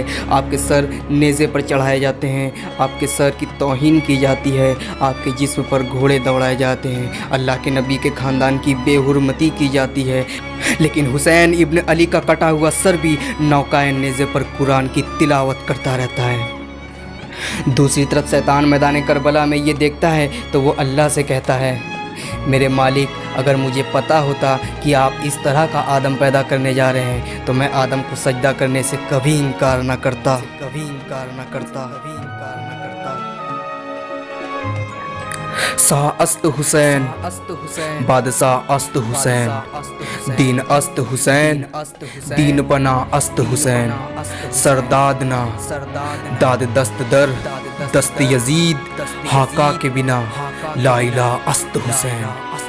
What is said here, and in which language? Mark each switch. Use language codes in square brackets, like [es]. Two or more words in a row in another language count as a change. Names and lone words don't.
[ur] آپ کے سر نیزے پر چڑھائے جاتے ہیں، آپ کے سر کی توہین کی جاتی ہے، آپ کے جسم پر گھوڑے دوڑائے جاتے ہیں، اللہ کے نبی کے خاندان کی بےحرمتی کی جاتی ہے. لیکن حسین ابن علی کا کٹا ہوا سر بھی نوکائے نیزے پر قرآن کی تلاوت کرتا رہتا ہے. دوسری طرف شیطان میدان کربلا میں یہ دیکھتا ہے تو وہ اللہ سے کہتا ہے، میرے مالک، اگر مجھے پتہ ہوتا کہ آپ اس طرح کا آدم پیدا کرنے جا رہے ہیں تو میں آدم کو سجدہ کرنے سے کبھی انکار نہ کرتا۔ [fa] شاہ است حسین، بادشاہ است حسین، دین است حسین، دین پنا است حسین، سرداد نا داد دست در دست یزید، حاقہ کے بنا لا الہ است حسین۔